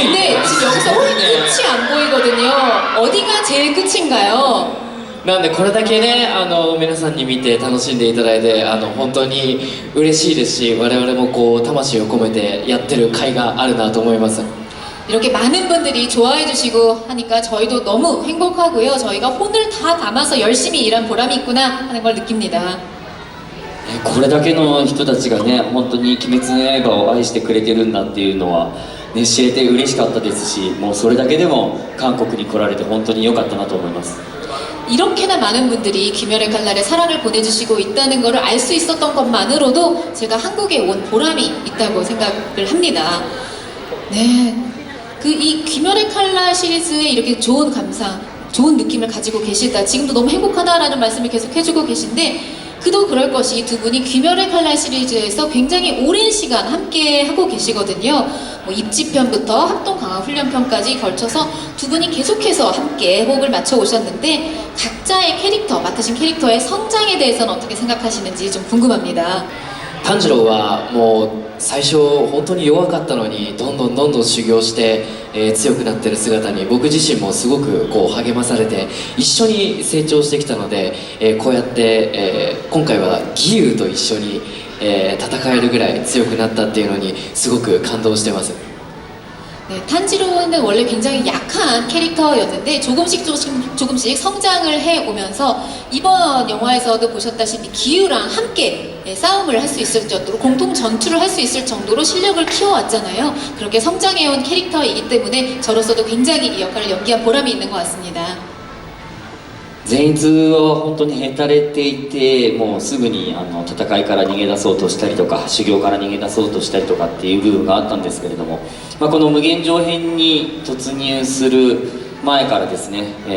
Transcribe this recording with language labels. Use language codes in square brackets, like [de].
[ko] 근데 지금 여기서 끝이 안 보이거든요. 어디가 제일 끝인가요? [ja] なんでこれだけね皆さんに見て楽しんでいただいて本当に嬉しいですし我々もこう魂を込めてやってる甲斐があるなと思います [ko] 이렇게 많은 분들이 좋아해 주시고 하니까 저희도 너무 행복하고요. 저희가 혼을 다 담아서 열심히 일한 보람이 있구나 하는 걸 느낍니다. [ja] これだけの人たちがね、本当に鬼滅の刃を愛してくれてるんだっていうのは、ね、知れて嬉しかったですし、もうそれだけでも韓国に来られて本当に良かったなと思います。 [ko] 이렇게나 많은 분들이 귀멸의 칼날에 사랑을 보내주시고 있다는 것을 알 수 있었던 것만으로도 제가 한국에 온 보람이 있다고 생각을 합니다. 네, 그 이 귀멸의 칼날 시리즈에 이렇게 좋은 감상, 좋은 느낌을 가지고 계시다. 지금도 너무 행복하다라는 말씀을 계속 해주고 계신데 그도 그럴 것이 두 분이 귀멸의 칼날 시리즈에서 굉장히 오랜 시간 함께 하고 계시거든요. 뭐 입지편부터 합동강화훈련편까지 걸쳐서 두 분이 계속해서 함께 호흡을 맞춰 오셨는데 각자의 캐릭터, 맡으신 캐릭터의 성장에 대해서는 어떻게 생각하시는지 좀 궁금합니다. [ja] 炭治郎はもう最初本当に弱かったのにどんどん修行して、強くなってる姿に僕自身もすごくこう励まされて一緒に成長してきたので、こうやって、今回は義勇と一緒に、戦えるぐらい強くなったっていうのにすごく感動してます。 [ko] 네, 탄지로는 원래 굉장히 약한 캐릭터였는데 조금씩 성장을 해오면서 이번 영화에서도 보셨다시피 기우랑 함께 싸움을 할 수 있을 정도로 공동 전투를 할 수 있을 정도로 실력을 키워왔잖아요. 그렇게 성장해온 캐릭터이기 때문에 저로서도 굉장히 이 역할을 연기한 보람이 있는 것 같습니다. [ja] 善逸は本当にへたれていて、もうすぐに戦いから逃げ出そうとしたりとか修行から逃げ出そうとしたりとかっていう部分があったんですけれども、この無限上編に突入する前からですね、